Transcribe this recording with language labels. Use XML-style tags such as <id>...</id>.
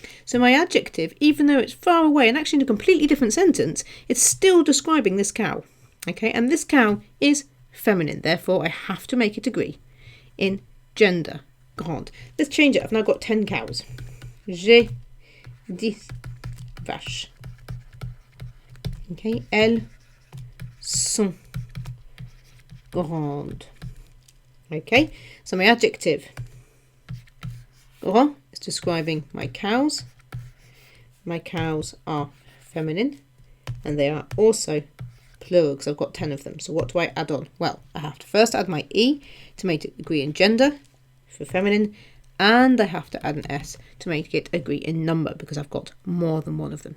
<en>So my adjective, even though it's far away and actually in a completely different sentence, it's still describing this cow. Okay, and this cow is feminine. Therefore, I have to make it agree in gender. Grande. Let's change it. I've now got 10 cows.</en> <fr>J'ai 10 vaches.</fr> <en>Okay,</en> <fr>elles sont grandes.</fr> <en>Okay, so my adjective grand is describing my cows. my cows are feminine, and they are also plural because I've got 10 of them. So what do I add on? Well, I have to first add my E to make it agree in gender for feminine, and I have to add an S to make it agree in number because I've got more than one of them.</en>